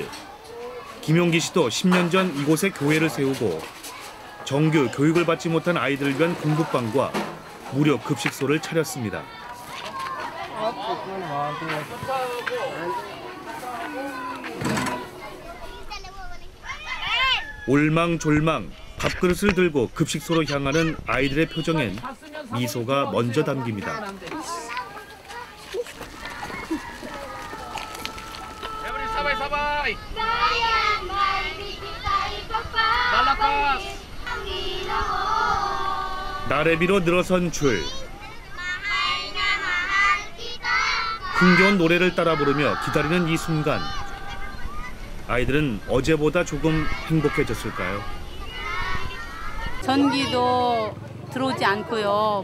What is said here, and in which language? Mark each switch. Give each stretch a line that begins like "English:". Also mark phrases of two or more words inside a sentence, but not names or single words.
Korean: 김용기 씨도 10년 전 이곳에 교회를 세우고 정규 교육을 받지 못한 아이들을 위한 공부방과 무료 급식소를 차렸습니다. 올망졸망 밥그릇을 들고 급식소로 향하는 아이들의 표정엔 미소가 먼저 담깁니다.
Filipino: Sabay-sabay! Malakas!
Korean: 나래비로 늘어선 줄. 흥겨운 노래를 따라 부르며 기다리는 이 순간. 아이들은 어제보다 조금 행복해졌을까요? 전기도 들어오지 않고요.